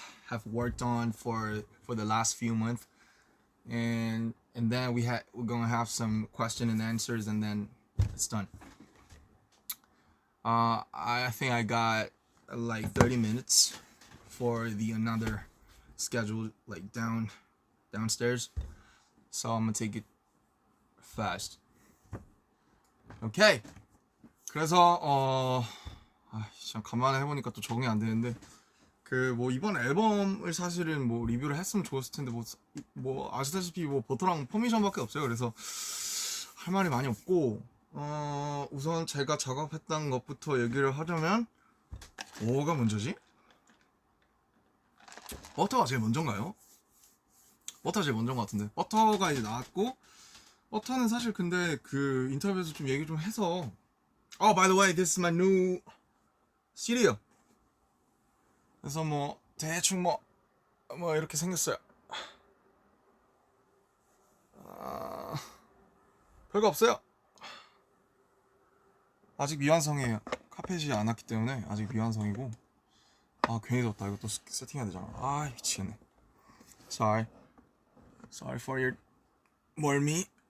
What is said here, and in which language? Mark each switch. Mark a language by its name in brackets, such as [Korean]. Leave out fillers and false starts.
[English] have worked on for the last few months, and then we're gonna have some question and answers, and then it's done. I think I got like 30 minutes for another schedule like downstairs, so I'm gonna take it fast. Okay. [Korean] 그래서 참 간만에 해보니까 또 적응이 안 되는데 그 뭐 이번 앨범을 사실은 뭐 리뷰를 했으면 좋았을 텐데 뭐 아시다시피 뭐 버터랑 퍼미션밖에 없어요. 그래서 할 말이 많이 없고 우선 제가 작업했던 것부터 얘기를 하자면 뭐가 먼저지? 버터가 제일 먼저인가요? 버터가 제일 먼저인 것 같은데 버터가 이제 나왔고 버터는 사실 근데 그 인터뷰에서 좀 얘기 좀 해서 [English] by the way, this is my new CD. [Korean] 그래서 뭐 대충 뭐 이렇게 생겼어요. 별거 없어요. 아직 미완성이에요. 카펫이 안 왔기 때문에 아직 미완성이고. 괜히 덥다. 이거 또 세팅해야 되잖아. 미치겠네. [English] Sorry for your [Korean] 멀미.